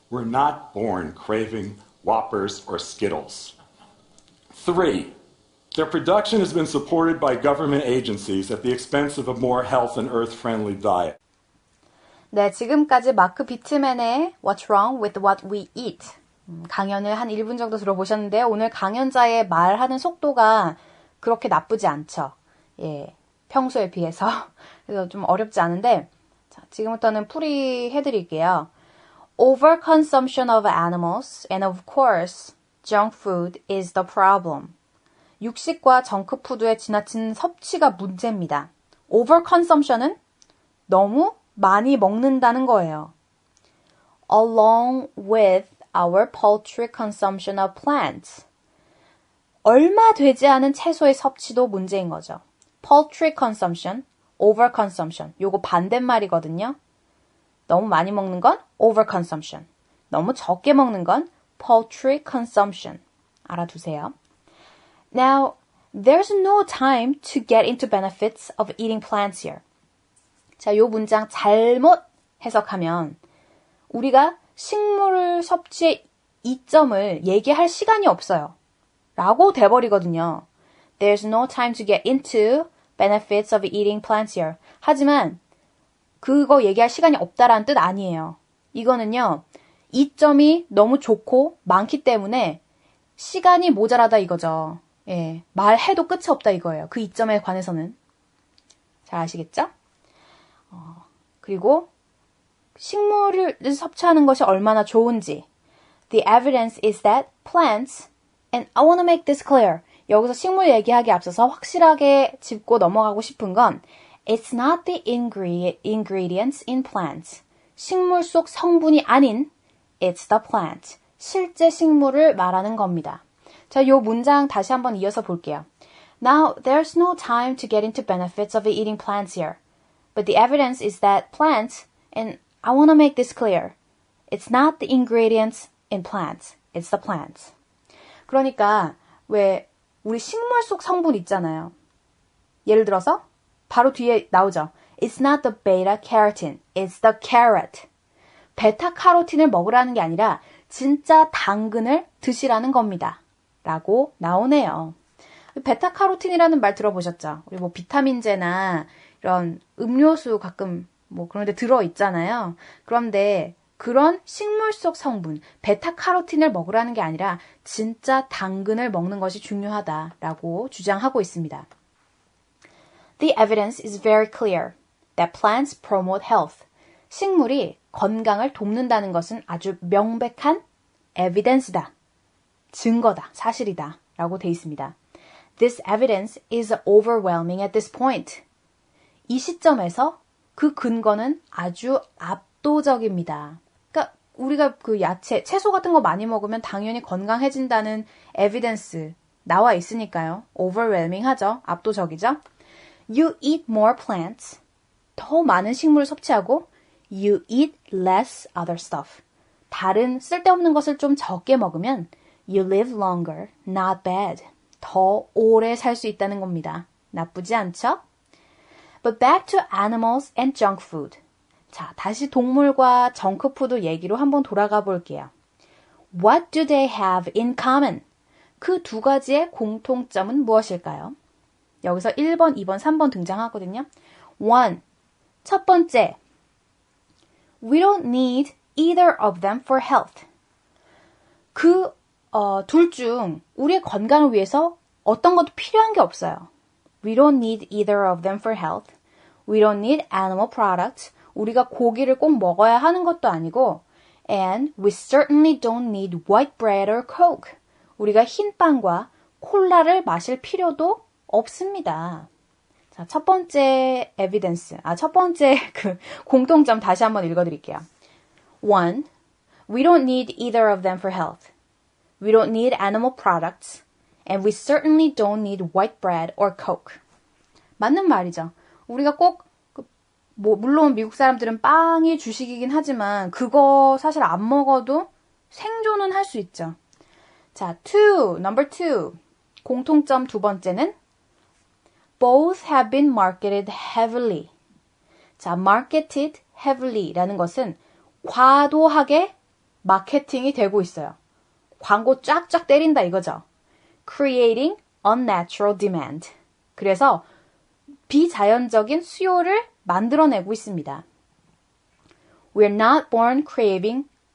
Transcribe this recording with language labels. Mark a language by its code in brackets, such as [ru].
[en] We're not born craving Whoppers or Skittles. Three, their production has been supported by government agencies at the expense of a more health and earth-friendly diet. [ko] 네, 지금까지 마크 비트맨의 What's Wrong with What We Eat 강연을 한 1분 정도 들어보셨는데요. 오늘 강연자의 말하는 속도가 그렇게 나쁘지 않죠. 예, 평소에 비해서. 그래서 좀 어렵지 않은데 자, 지금부터는 풀이해드릴게요. [en] Overconsumption of animals and of course junk food is the problem. [ko] 육식과 정크푸드의 지나친 섭취가 문제입니다. Overconsumption은 너무 많이 먹는다는 거예요. [en] Along with our paltry consumption of plants. [ko] 얼마 되지 않은 채소의 섭취도 문제인 거죠. [en] Paltry consumption, overconsumption. [ko] 요거 반대말이거든요. 너무 많이 먹는 건 overconsumption. 너무 적게 먹는 건 paltry consumption. 알아두세요. [en] Now, there's no time to get into benefits of eating plants here. [ko] 자, 요 문장 잘못 해석하면 우리가 식물 섭취의 이점을 얘기할 시간이 없어요. 라고 돼버리거든요. [en] There's no time to get into benefits of eating plants here. [ko] 하지만 그거 얘기할 시간이 없다라는 뜻 아니에요. 이거는요. 이점이 너무 좋고 많기 때문에 시간이 모자라다 이거죠. 예, 말해도 끝이 없다 이거예요. 그 이점에 관해서는. 잘 아시겠죠? 그리고 식물을 섭취하는 것이 얼마나 좋은지. [en] The evidence is that plants, and I want to make this clear. [ko] 여기서 식물 얘기하기에 앞서서 확실하게 짚고 넘어가고 싶은 건 [en] It's not the ingredients in plants. [ko] 식물 속 성분이 아닌 [en] It's the plant. [ko] 실제 식물을 말하는 겁니다. 자, 요 문장 다시 한번 이어서 볼게요. [en] Now, there's no time to get into benefits of eating plants here. But the evidence is that plants, and I want to make this clear. It's not the ingredients in plants. It's the plants. [ko] 그러니까 왜 우리 식물 속 성분 있잖아요. 예를 들어서 바로 뒤에 나오죠. [en] It's not the beta carotene. It's the carrot. [ko] 베타카로틴을 먹으라는 게 아니라 진짜 당근을 드시라는 겁니다. 라고 나오네요. 베타카로틴이라는 말 들어보셨죠? 우리 뭐 비타민제나 이런 음료수 가끔 뭐 그런 데 들어있잖아요. 그런데 그런 식물 속 성분, 베타카로틴을 먹으라는 게 아니라 진짜 당근을 먹는 것이 중요하다라고 주장하고 있습니다. [en] The evidence is very clear that plants promote health. [ko] 식물이 건강을 돕는다는 것은 아주 명백한 evidence다. 증거다, 사실이다 라고 돼 있습니다. [en] This evidence is overwhelming at this point. [ko] 이 시점에서 그 근거는 아주 압도적입니다. 그러니까 우리가 그 야채, 채소 같은 거 많이 먹으면 당연히 건강해진다는 에비던스 나와 있으니까요. overwhelming 하죠. 압도적이죠. [en] You eat more plants. [ko] 더 많은 식물을 섭취하고 [en] you eat less other stuff. [ko] 다른 쓸데없는 것을 좀 적게 먹으면 [en] you live longer, not bad. [ko] 더 오래 살 수 있다는 겁니다. 나쁘지 않죠? [en] But back to animals and junk food. [ko] 자, 다시 동물과 정크푸드 얘기로 한번 돌아가 볼게요. [en] What do they have in common? [ko] 그 두 가지의 공통점은 무엇일까요? 여기서 1번, 2번, 3번 등장하거든요. 1. 첫 번째. [en] We don't need either of them for health. [ko] 그 둘 중 우리의 건강을 위해서 어떤 것도 필요한 게 없어요. [en] We don't need either of them for health. We don't need animal products. [ko] 우리가 고기를 꼭 먹어야 하는 것도 아니고 [en] And we certainly don't need white bread or Coke. [ko] 우리가 흰 빵과 콜라를 마실 필요도 없습니다. 자, 첫 번째 evidence. 첫 번째 그 공통점 다시 한번 읽어드릴게요. 1. [en] We don't need either of them for health. We don't need animal products. And we certainly don't need white bread or Coke. [ko] 맞는 말이죠. 우리가 꼭 물론 미국 사람들은 빵이 주식이긴 하지만 그거 사실 안 먹어도 생존은 할 수 있죠. 자, number 2. 공통점 두 번째는 [en] Both have been marketed heavily. [ko] 자, marketed heavily라는 것은 과도하게 마케팅이 되고 있어요. 광고 쫙쫙 때린다 이거죠. [en] Creating unnatural demand. [ko] 그래서 비자연적인 수요를 만들어내고 있습니다. [en] We're not born craving